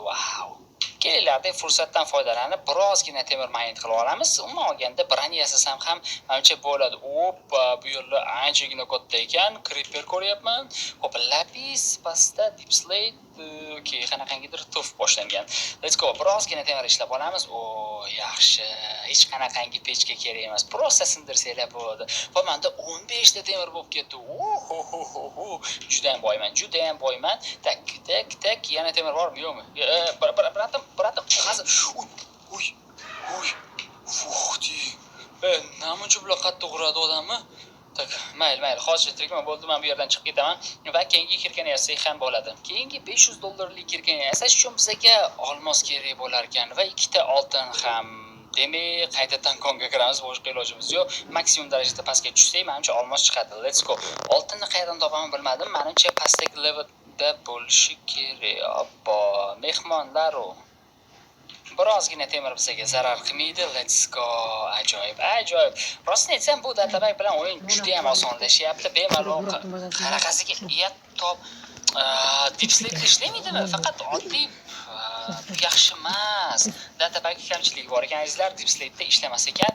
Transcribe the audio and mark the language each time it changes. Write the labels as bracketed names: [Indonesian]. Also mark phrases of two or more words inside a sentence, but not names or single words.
[Uzbek] Wow. Kelinglarda fursatdan foydalanib birozgina temir magnit qilib olamiz. Umuman olganda birani yasasam ham menimcha bo'ladi. Oppa, bu yerlar anchagina katta ekan. Creeper ko'ryapman. Hop, lapis, pasta, [English] deep slate. [Uzbek] Okey, qanaqangidir tuf boshlangan. [English] Let's go. [Uzbek] Birozgina temir ishlab olamiz. Yaxshi. Hech qanaqangi pechka kerak emas. Prosta sindirsanglar bo'ladi. Va menda 15 ta temir bo'lib ketdi. Juda ham boyman. Tak. Yana temir bormi, yo'qmi? Bratim, hozir. Namuncha bular qattiq uradi odamni. Tak, mayli, hozir tirikman bo'ldi, men bu yerdan chiqib ketaman va keyingi kirkani yasasak ham bo'ladi. Keyingi 500 dollarlik kirkani yasash uchun bizga olmos kerak bo'lar ekan va 2 ta oltin ham. Demak, qaytadan konga kiramiz, boshqa ilojimiz yo'q. Maksimum darajada pastga tushsak, menimcha olmos chiqadi. [English] Let's go. [Uzbek] Oltinni qayerdan topaman bilmadim. Menimcha pastdagi levelda bo'lishi kerak. Oppo, mehmonlar. Birozgina temir bizga zarar qilmaydi. [English] Let's go. [Uzbek] Ajoyib, ajoyib. Rostini aytsam, bu databak bilan o'yin juda ham osonlashyapti. Bemalol qanaqasiga top dipslikda ishlamaydimi? Faqat oddiy yaxshi emas. Databak kamchiligi bor ekan, azizlar, dipslikda ishlamas ekan.